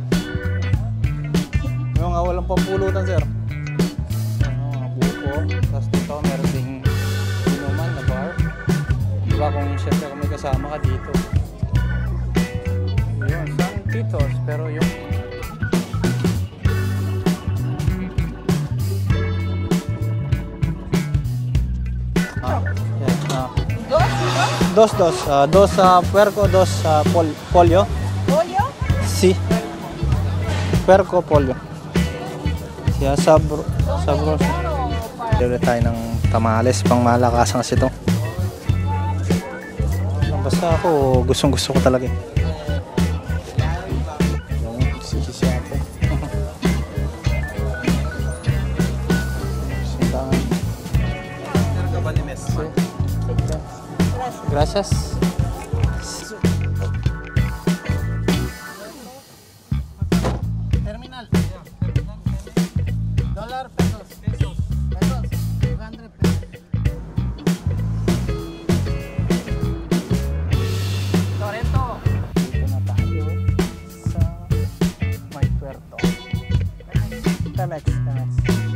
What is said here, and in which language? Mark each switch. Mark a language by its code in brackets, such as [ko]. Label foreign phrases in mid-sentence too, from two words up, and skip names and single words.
[tl] Yung nga walang pampulutan, sir. Mga buko. Tapos dito meron ding inuman na bar. Diba kung syempre kung may kasama ka dito. Yun, San Titos. Pero yung [es] dos puerco, dos pollo. [tl] ¿Pollo? [es] Sí. Puerco, pollo. [tl] Siya sabroso. Dito tayo ng tamales, pang malakas kasi ito. Basta ako, gustong-gusto ko talaga eh. Yung sisi ate. Gracias. Terminal. Dólar, pesos. Pesos. 200 pesos. Toretto. Dito na tayo sa May Puerto. Temex.